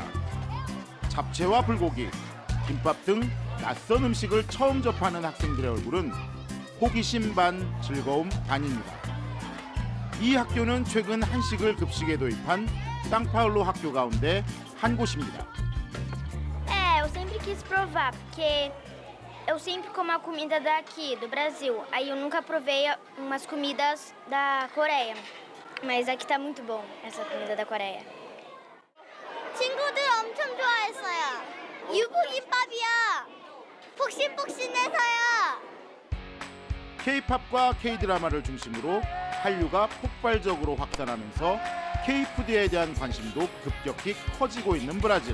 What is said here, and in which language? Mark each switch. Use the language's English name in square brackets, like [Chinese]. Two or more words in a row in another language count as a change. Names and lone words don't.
[Korean] 잡채와 불고기, 김밥 등 낯선 음식을 처음 접하는 학생들의 얼굴은 호기심 반 즐거움 반입니다. 이 학교는 최근 한식을 급식에 도입한 상파울루 학교 가운데 한 곳입니다. [Portuguese] Eu sempre quis provar, porque eu sempre como a comida daqui, do Brasil. Aí eu nunca provei umas comidas da Coreia. Mas aqui tá muito bom, essa comida da Coreia. [Korean] 친구들 엄청 좋아했어요. 유부김밥이야. 폭신폭신해서요. K-팝과 K-드라마를 중심으로 한류가 폭발적으로 확산하면서 K-푸드에 대한 관심도 급격히 커지고 있는 브라질.